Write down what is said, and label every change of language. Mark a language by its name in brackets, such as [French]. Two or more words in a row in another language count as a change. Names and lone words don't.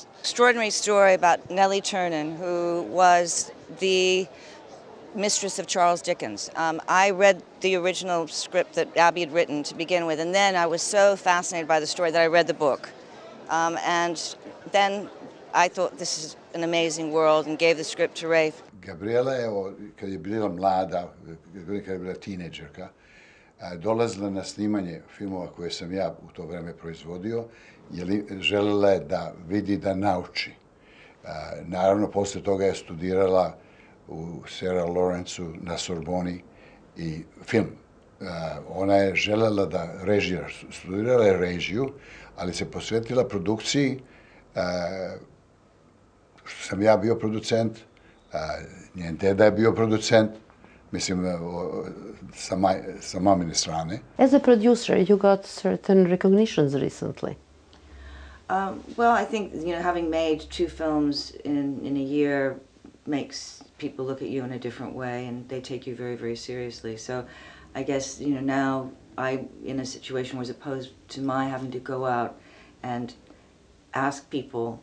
[English] Extraordinary story about Nellie Turner, who was the mistress of Charles Dickens. I read the original script that Abby had written to begin with, and then I was so fascinated by the story that I read the book. And then I thought this is an amazing world and gave the script to Reif. [Serbian] Gabriela, kad je bila mlada, kad je bila tineđerka, dolazila na snimanje filmova koje sam ja u to vreme proizvodio, jer želela je da vidi, da nauči. Naravno, posle toga je studirala u Sierra Lawrenceu na Sorboni i film. Ona je želela da režira, studirala je režiju, ali se posvetila produkciji, što sam ja bio producent, njen deda je bio producent, mislim, sa mamine strane. [English] As a producer, you got certain recognitions recently. Well, I think, having made 2 films in a year makes people look at you in a different way, and they take you very, very seriously. So I guess, now I'm in a situation as opposed to my having to go out and ask people.